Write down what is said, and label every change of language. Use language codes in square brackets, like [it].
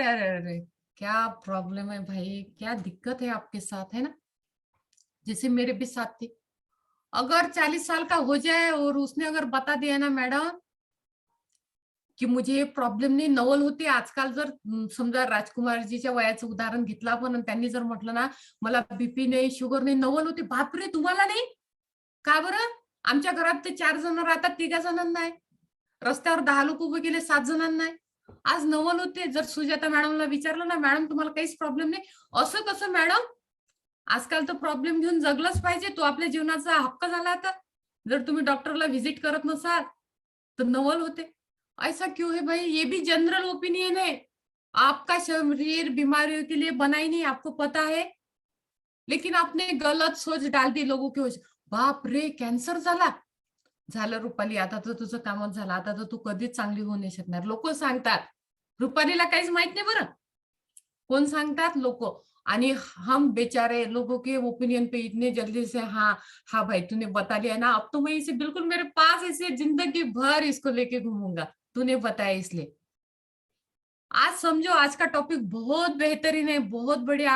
[hi] अरे अरे अरे, क्या प्रॉब्लम है भाई, क्या दिक्कत है आपके साथ, है ना। जैसे मेरे भी साथ थी, अगर 40 साल का हो जाए और उसने अगर बता दिया ना मैडम की मुझे प्रॉब्लेम [mr] नाही, नवल होते आजकाल। जर समजा राजकुमारजीच्या वयाचं उदाहरण घेतलं आपण, त्यांनी जर म्हटलं ना मला बीपी नाही, शुगर नाही, नवल होते। बापरे, तुम्हाला नाही का बरं? आमच्या घरात ते 4 जण राहतात, 3 जणांना आहे। रस्त्यावर 10 लोक उभे केले, 7 जणांना आहे। आज नवल होते। जर सुजाता मॅडमला विचारलं ना, मॅडम तुम्हाला काहीच प्रॉब्लेम नाही, असं कसं मॅडम? आजकाल तर प्रॉब्लेम घेऊन जगलंच पाहिजे, तो आपल्या जीवनाचा हक्क झाला आता। जर तुम्ही डॉक्टरला व्हिजिट करत नसाल तर नवल होते। [hi] ऐसा क्यों है भाई, ये भी जनरल ओपिनियन है। आपका शरीर बीमारियों के लिए बना ही नहीं, आपको पता है, लेकिन आपने गलत सोच डाल दी लोगों की। [mr] बाप रे, कॅन्सर झाला, झालं रुपाली, आता तर तुझं कामच झालं, आता तर तू कधीच चांगली होऊ नाही शकणार। लोक सांगतात, रुपालीला काहीच माहित नाही बरं, कौन सांगतात लोग। [hi] आणि हम बेचारे लोगों के ओपिनियन पे इतने जल्दी से हाँ हाँ भाई तूने बता दिया ना, अब तो मैं इसे बिल्कुल मेरे पास ऐसे जिंदगी भर इसको लेके घूमूंगा, तूने बताया इसलिए। आज समझो, आज का टॉपिक बहुत बेहतरीन है, बहुत बढ़िया।